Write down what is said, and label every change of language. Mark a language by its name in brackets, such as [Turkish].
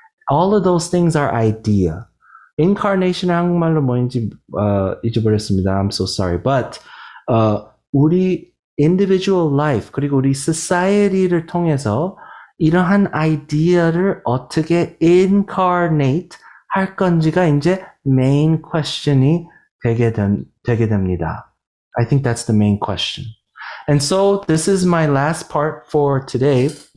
[English] All of those things are idea. [Korean] Incarnation의 한국말로 뭐인지 잊어버렸습니다. [English] I'm so sorry. [Korean] But 우리 individual life 그리고 우리 society를 통해서 이러한 아이디어를 어떻게 incarnate 할 건지가 이제 main question이 되게 됩니다. [English] I think that's the main question. And so this is my last part for today.